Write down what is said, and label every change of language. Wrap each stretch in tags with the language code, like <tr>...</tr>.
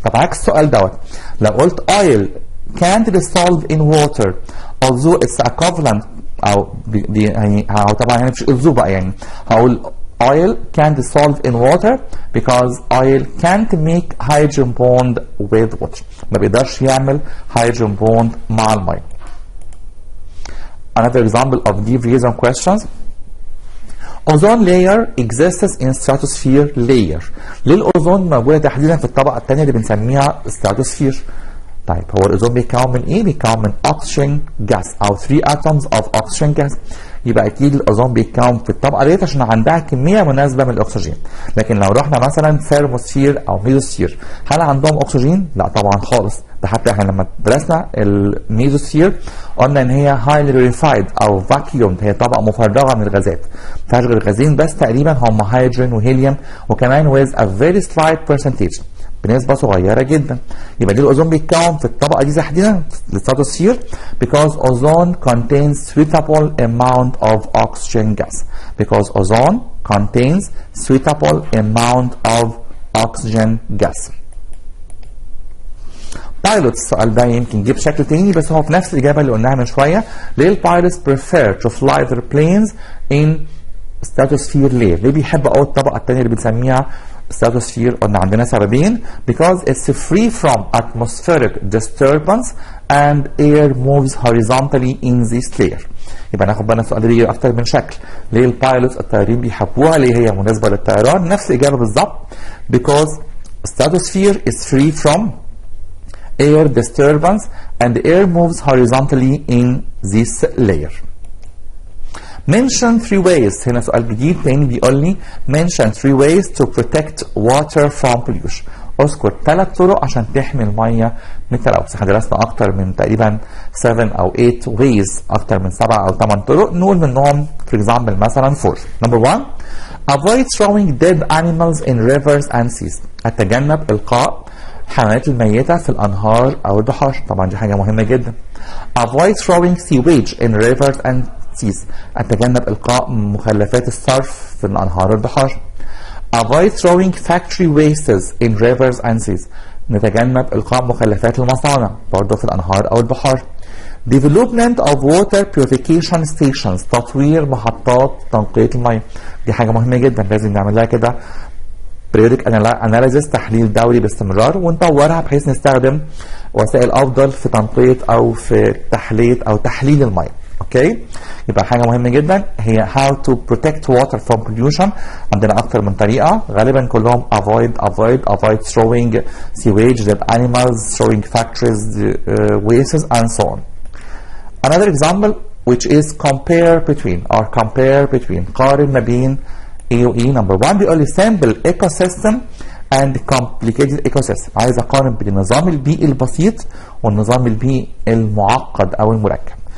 <en>طب عكس السؤال دوت، لو قلت oil can't dissolve in water although it's a covalent</en> <ar>او يعني طبعا هنا مش</ar> <en>although</en> <ar>بقى، يعني هقول</ar> <en>oil can dissolve in water because oil can't make hydrogen bond with water.</en> <ar>ما بيقدرش يعمل hydrogen bond مع الميه.</ar> <en>Another example of deep reason questions. Ozone layer exists in stratosphere layer.</en> <ar>ليه الأوزون موجودة تحديدا في الطبقة الثانية اللي بنسميها stratosphere؟ طيب هو الأوزون بيتكون من إيه؟ بيتكون من أكسجين جاس أو</ar> <en>3 atoms of oxygen gas.</en> <ar>يبقى أكيد الأوزون بيتكون في الطبقة ديت عشان عندها كمية مناسبة من الأكسجين. لكن لو رحنا مثلا ثيرموسفير أو ميزوسفير، هل عندهم أكسجين؟ لا طبعا خالص. ده حتى احنا لما درسنا الميزوسفير قلنا إن هي</ar> <en>highly rarefied</en> <ar>أو vacuumed، هي طبقة مفرغة من الغازات. ما فيهاش غير غازين بس تقريبا هم هيدروجين وهيليوم، وكمان</ar> <en>with a very slight percentage</en> <ar>بنسبة صغيرة جدا. يبقى ليه الأوزون بيتكون في الطبقة دي تحديدا الستراتوسفير؟</ar> <en>because ozone contains suitable amount of oxygen gas. because ozone contains suitable amount of oxygen gas.</en> <ar>بايلوت السؤال ده يمكن جه بشكل تاني بس هو في نفس الإجابة اللي قلناها من شوية. ليه البايلوتس</ar> <en>prefer to fly their planes in stratosphere layer؟</en> <ar>ليه بيحبوا أول الطبقة التانية اللي بنسميها stratosphere؟ قلنا عندنا سببين.</ar> <en>because it's free from atmospheric disturbance and air moves horizontally in this layer.</en> <ar>يبقى ناخد بالنا السؤال ده بيجي اكتر من شكل. ليه البايلوتس الطيارين بيحبوها؟ ليه هي مناسبه للطيران؟ نفس الاجابه بالظبط.</ar> <en>because stratosphere is free from air disturbance and the air moves horizontally in this layer. Mention 3 ways.</en> <ar>هنا سؤال جديد تاني بيقول لي</ar> <en>mention 3 ways to protect water from pollution.</en> <ar>اذكر 3 طرق عشان تحمي الميه من التلوث. احنا درسنا اكتر من تقريبا 7 او 8 ways، اكتر من 7 او 8 طرق، نقول منهم for example مثلا 4.</ar> <en>Number 1 avoid throwing dead animals in rivers and seas.</en> <ar>اتجنب القاء الحيوانات الميته في الانهار او البحار، طبعا دي حاجه مهمه جدا.</ar> <en>avoid throwing sewage in rivers and seas.</en> <ar>اتجنب القاء مخلفات الصرف في الانهار والبحار.</ar> <en>avoid throwing factory wastes in rivers and seas.</en> <ar>نتجنب القاء مخلفات المصانع برضه في الانهار او البحار.</ar> <en>development of water purification stations.</en> <ar>تطوير محطات تنقية المياه، دي حاجة مهمة جدا لازم نعمل لها كده periodic analysis، تحليل دوري باستمرار، ونطورها بحيث نستخدم وسائل افضل في تنقية او في تحلية او تحليل المياه. اوكي، يبقى حاجه مهمه جدا هي</ar> <en>how to protect water from pollution.</en> <ar>عندنا اكتر من طريقه، غالبا كلهم</ar> <en>avoid throwing sewage, dead animals, throwing factories wastes and so on. Another example which is compare between</en> <ar>قارن ما بين</ar> <en>A و E. Number 1 بيقول لي simple ecosystem and complicated ecosystem.</en> <ar>عايز اقارن بين النظام البيئي البسيط والنظام البيئي المعقد او المركب.</ar>